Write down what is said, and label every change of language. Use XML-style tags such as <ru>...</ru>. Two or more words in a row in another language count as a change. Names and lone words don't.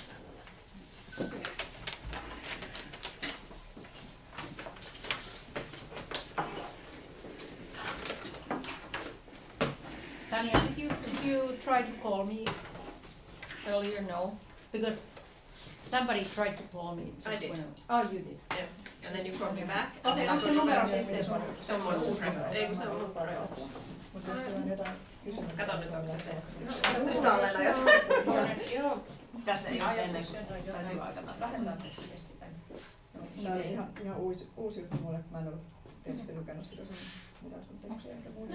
<en>Tanya, did you try to call me earlier? No, because somebody tried to call me. I did. Oh, you did. Yeah, and then you called me back. and</en> <fi>Okei,</fi> <en>then I</en> <fi>onko se</fi> <en>called you</en> <fi>numero</fi> <en>back.</en> <fi>sitten</fi> <en>Someone who private.</en> <fi>Ei kun se on mun private. Mutta jos teillä on jotain kysymyksiä. Kato nyt, onko se se. Yhtä olen ajatellut. Joo. Tässä ei ole ennen Ajatus kuin jotain, täytyy aikata. lähetetään tekstiviesti tänne. Tämä oli ihan uusi juttu mulle, kun mä en ollut tietysti lukenut sitä sun mitään sun tekstiä enkä muuta.</fi>